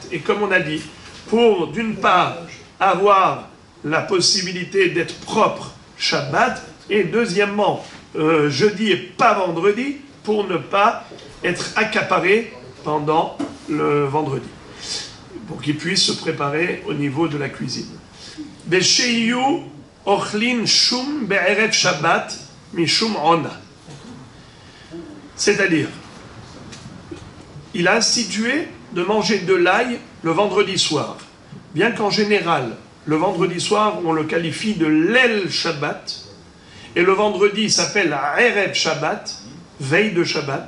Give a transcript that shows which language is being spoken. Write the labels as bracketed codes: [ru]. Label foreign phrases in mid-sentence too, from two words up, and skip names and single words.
[fr] Et comme on a dit, pour d'une part avoir la possibilité d'être propre Shabbat, et deuxièmement, jeudi et pas vendredi, pour ne pas être accaparé pendant le vendredi, pour qu'ils puissent se préparer au niveau de la cuisine. [he] שיהו אוכלין שום בערב שבת משום עונה. [fr] C'est-à-dire, il a institué de manger de l'ail le vendredi soir. Bien qu'en général, le vendredi soir, on le qualifie de [he] ליל שבת, [fr] et le vendredi s'appelle [he] ערב שבת, [fr] veille de Shabbat.